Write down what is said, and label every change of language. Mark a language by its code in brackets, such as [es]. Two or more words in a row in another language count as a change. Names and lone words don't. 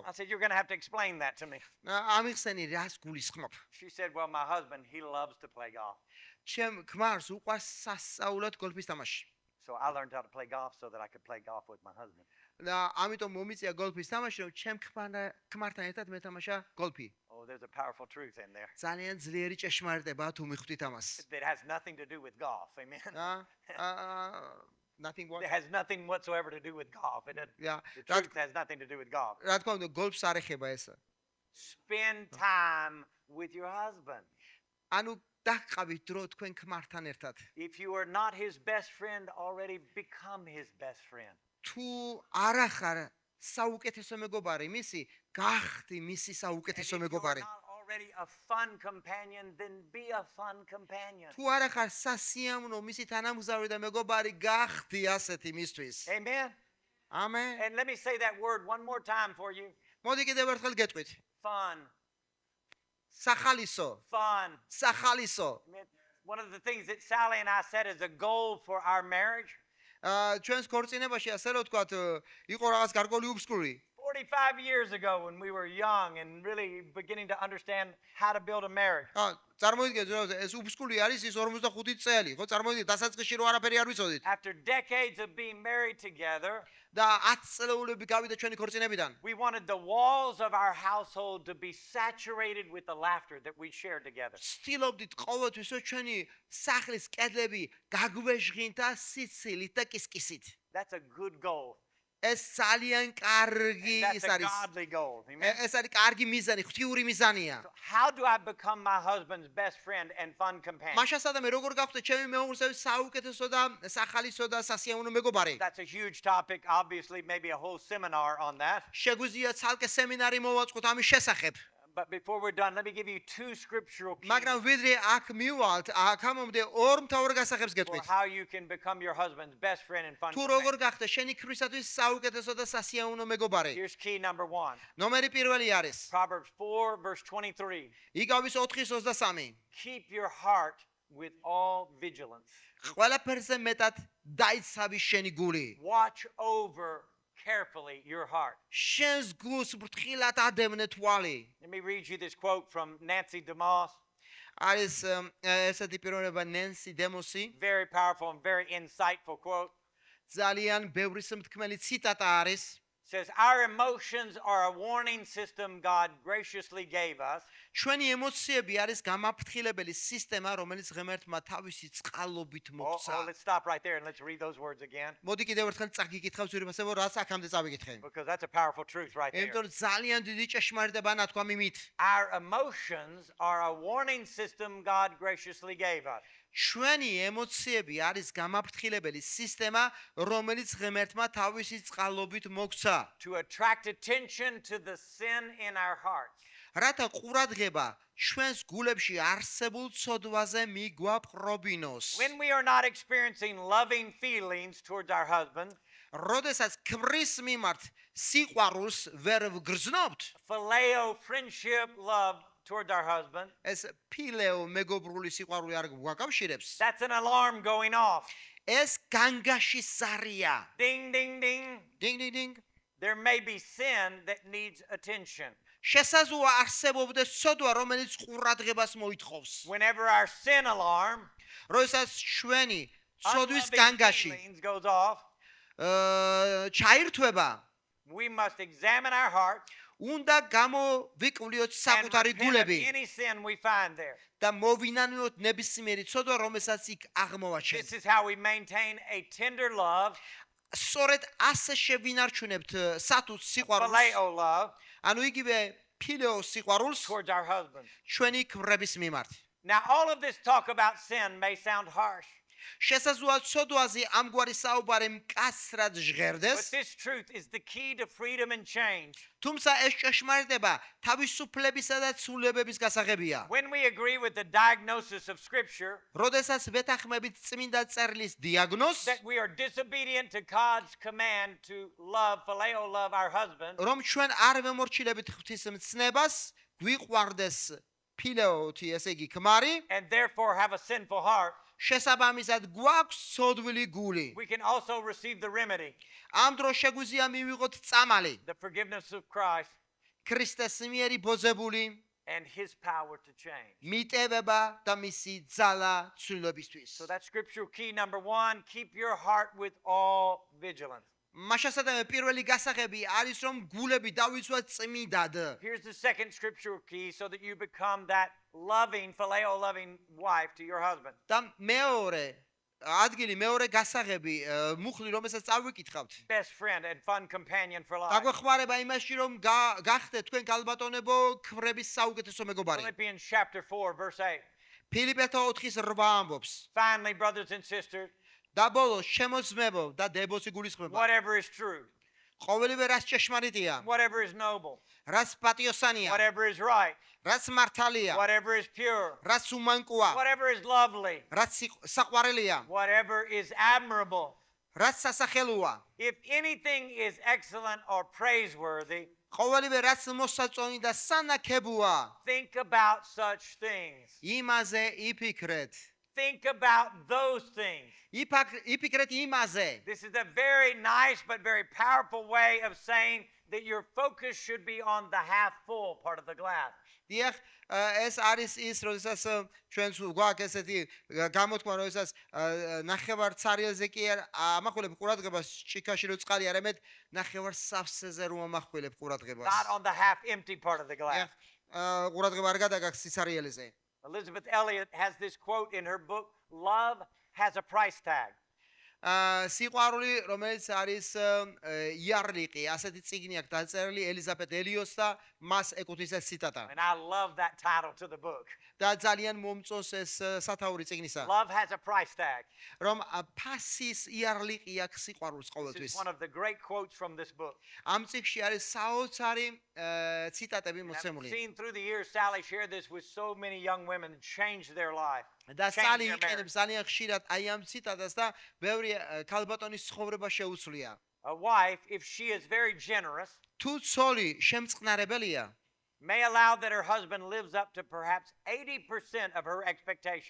[en] I said, you're going to have to explain that to me. [ka] ამიხსენი რას გულისხმობ? [en] She said, well, my husband, he loves to play golf. [ka] ჩემ ქმარს უყვარს სასწაულად გოლფის თამაში. [en] So I learned how to play golf so that I could play golf with my husband. [ka] და ამიტომ მომიწია გოლფის თამაში, რომ ჩემ ქმართან ერთად მეთამაშა გოლფი. [en] Oh, there's a powerful truth in there. [ka] ძალიან ძლიერი ჭეშმარიტებაა თუ მიხვდით ამას. [en] That has nothing to do with golf. Amen. Nothing what? It has nothing whatsoever to do with golf. It doesn't, Yeah. the truth has nothing to do with golf. [ka] რა თქმა უნდა, გოლფს არ ეხება ესა. [en] Spend time with your husband. [ka] ანუ დაყავით დრო თქვენ ქმართან ერთად. [en] If you are not his best friend, already become his best friend. [ka] თუ არ ახარ საუკეთესო მეგობარი მისი, გახდი მისი [en] And if [ka] საუკეთესო [en] you are [ka] მეგობარი. [en] not already a fun companion, then be a fun companion. [ka] თუ არ ახარ სასიამოვნო მისი თანამგზავრი და მეგობარი, გახდი ასეთი მისთვის. [en] Amen. [ka] ამენ. [en] And let me say that word one more time for you. [ka] მოდი კიდევ ერთხელ გეტყვით. [en] Fun. [ka] სახალისო. [en] Fun. [ka] სახალისო. [en] One of the things that Sally and I set as a goal for our marriage [ka] ჩვენს ქორწინებაში ასე რომ ვთქვათ, იყო რაღაც გარკვეული უბსკური. [en] 45 years ago when we were young and really beginning to understand how to build a marriage. [ka] წარმოიდგინეთ, რომ ეს უბსკული არის ის 45 წელი, ხო? წარმოიდგინეთ, დასაწყისში რო არაფერი არ ვიცოდით. [en] After decades of being married together, [ka] და 10 წელეულები გავიდა ჩვენი ქორწინებიდან. [en] we wanted the walls of our household to be saturated with the laughter that we shared together. [ka] ვცდილობდით ყოველთვის რომ ჩვენი სახლის კედლები გაგვეჟღინთა სიცილით და კისკისით. [en] That's a good goal. [ka] ეს ძალიან კარგი [en] That's [ka] ის [en] a [ka] არის. [en] godly goal. Amen. [ka] ეს არის კარგი მიზანი, ღვთიური მიზანია. [en] How do I become my husband's best friend and fun companion? [ka] მაშასადამე როგორ გავხდე ჩემი მეუღლესების საუკეთესო და სახალისო და სასიამოვნო მეგობარი. [en] That's a huge topic, obviously, maybe a whole seminar on that. [ka] შეგვიძლია ცალკე სემინარი მოვაწყოთ ამის შესახებ. [en] But before we're done, let me give you two scriptural keys [ka] მაგრამ ვიდრე აქ მივვალთ, აქამდე ორ მთავარ გასახებს [en] for [ka] გეტყვით. [en] how you can become your husband's best friend and fun [ka] თუ [en] companion. [ka] როგორ გახდე შენი ქრისათვის საუკეთესო და სასიამოვნო მეგობარი. [en] Here's key number 1. [ka] ნომერი პირველი არის. [en] Proverbs 4, verse 23. [ka] იგავის 4:23. [en] Keep your heart with all vigilance. [ka] ყველაფერზე მეტად დაიცავი შენი გული. [en] Watch over carefully your heart. [ka] შენს გულს ფრთხილად ადევნე თვალი. [en] Let me read you this quote from Nancy DeMoss. [ka] არის ესეთი პიროვნება ნენსი დემოსი. [en] Very powerful and very insightful quote. [ka] ძალიან ბევრი სიმთქმელი ციტატა არის. [en] Says, our emotions are a warning system God graciously gave us. [ka] ჩვენი ემოციები არის გამაფრთხილებელი სისტემა, რომელიც ღმერთმა თავისი წყალობით მოგცა. [en] Let's stop right there and let's read those words again. [ka] მოდი კიდევ ერთხელ წაგიკითხავ ზურებასებო, რაც აქამდე წავიკითხე. [en] Because that's a powerful truth right there. [ka] იმიტომ ძალიან დიდი ჭეშმარიტება ნათქვა მიმით. [en] Our emotions are a warning system God graciously gave us. [ka] ჩვენი ემოციები არის გამაფრთხილებელი სისტემა, რომელიც ღმერთმა თავისი წყალობით მოგცა. [en] To attract attention to the sin in our hearts. [ka] რათა ყურადღება ჩვენს გულებში არსებულ ცოდვაზე მიგვაპყრობინოს. [en] When we are not experiencing loving feelings towards our husband, [ka] როდესაც ქმრის მიმართ სიყვარულს ვერ ვგრძნობთ, [en] phileo friendship love towards our husband, [ka] ეს ფილეო მეგობრული სიყვარული არ გვაკავშირებს. [en] that's an alarm going off. [ka] ეს განგაში ზარია. [en] Ding, ding, ding. [ka] დინგ დინგ დინგ. [en] There may be sin that needs attention. [ka] შესაძლოა არსებობდეს ცოდვა, რომელიც ყურადღებას მოითხოვს. [en] Whenever our sin alarm, [ka] როდესაც ჩვენი ცოდვის [en] unloving [ka] განგაში [en] feelings goes off, [ka] ჩაირთვება, [en] we must examine our heart [ka] უნდა გამოვიკვლიოთ [en] and [ka] საკუთარი [en] repent of [ka] გულები [en] any sin we find there. [ka] და მოვინანიოთ ნებისმიერი ცოდვა, რომელსაც იქ [en] This [ka] აღმოვაჩენთ. [en] is how we maintain a tender love, [ka] სწორედ ასე შევინარჩუნებთ სათუს სიყვარულს, [en] phileo love, [ka] ანუ იგივე ფილეო სიყვარულს [en] towards our husbands. [ka] ჩვენი ქმრების მიმართ. [en] Now, all of this talk about sin may sound harsh, [ka] შესაძლოა ცოდვაზე ამგვარი საუბარი მკაცრად [en] but [ka] ჟღერდეს, [en] this truth is the key to freedom and change. [ka] თუმცა ეს ჭეშმარიტება თავისუფლებისა და ცვლილებების გასაღებია. [en] When we agree with the diagnosis of Scripture [ka] როდესაც ვეთანხმებით წმინდა წერილის დიაგნოზს, [en] that we are disobedient to God's command to love, phileo love our husband, [ka] რომ ჩვენ არ ვემორჩილებით ღვთის მცნებას, გვიყვარდეს ფილეოთი, ესე იგი ქმარი, [en] and therefore have a sinful heart, [ka] შესაბამისად გვაქვს ცოდვილი გული. [en] we can also receive the remedy, [ka] ამ დროს შეგვიძლია მივიღოთ წამალი, [en] the forgiveness of Christ, [ka] ქრისტეს მიერი ბოძებული, [en] and His power to change. [ka] მიტევება და მისი ძალა ცვლილებისთვის. [en] So that's scriptural key number 1. Keep your heart with all vigilance. [ka] მაშასადამე პირველი გასაღები არის, რომ გულები დავიცვათ წმიდად. [en] Here's the second scriptural key so that you become that loving, phileo loving wife to your husband. [ka] და მეორე ადგილი, მეორე გასაღები, მუხლი, რომელსაც წავიკითხავთ. [en] Best friend and fun companion for life. [ka] დაგვეხმარება იმაში, რომ გახდეთ თქვენ გალბატონებო ქმრების საუკეთესო მეგობარი. [en] Philippians chapter 4, verse 8. [ka] ფილიპეთა 4:8 ამბობს. [en] Finally, brothers and sisters, [ka] და ბოლოს შემოძმებო და დებოსი გულისხმობა. [en] whatever is true, [ka] ყოველივე რაც ჭეშმარიტია, [en] whatever is noble, [ka] რაც პატიოსანია, [en] whatever is right, [ka] რაც მართალია, [en] whatever is pure, [ka] რაც უმანკოა, [en] whatever is lovely, [ka] რაც საყვარელია, [en] whatever is admirable, [ka] რაც სასახელოა, [en] if anything is excellent or praiseworthy, [ka] ყოველივე რაც მოსაწონი და სანაკებოა, [en] think about such things. [ka] იმაზე იფიქრეთ. [en] think about those things. [ka] იფიქრეთ იმაზე. [en] This is a very nice but very powerful way of saying that your focus should be on the half full part of the glass. [ka] დიახ, ეს არის ის, როდესაც ჩვენც გვაქვს ესეთი გამოთქმა, როდესაც ნახევარ царიელზე კი არ ამახვილებ ყურადღებას ჭიქაში რო წყალი არ ამეთ, ნახევარ სავსეზე რომ ამახვილებ ყურადღებას. [en] Not on the half empty part of the glass. [ka] ყურადღება არ გადაგაქვს სიცარიელზე. [en] Elizabeth Elliot has this quote in her book, Love Has a Price Tag. [ka] სიყვარული, რომელიც არის იარლიყი, ასეთი წიგნი აქვს დაწერილი ელიზაბეთ ელიოტს და მას ეკუთვნის ეს ციტატა. [en] And I love that title to the book. [ka] და ძალიან მომწონს ეს სათაური წიგნისა. [en] Love has a price tag. [ka] რომ ფასის იარლიყი აქვს სიყვარულს [en] This [ka] ყოველთვის. [en] is one of the great quotes from this book. [ka] ამ წიგნში არის საოცარი ციტატები [en] And I've [ka] მოცემული. [en] seen through the years Sally share this with so many young women and changed their life. [ka] და [en] Change [ka] სალი [en] their [ka] იყენებს ძალიან ხშირად აი ამ ციტატას და ბევრი ქალბატონის ცხოვრება შეუცვლია. [en] A wife, if she is very generous, [ka] თუ ცოლი შემწყნარებელია, [en] may allow that her husband lives up to perhaps 80% of her expectation.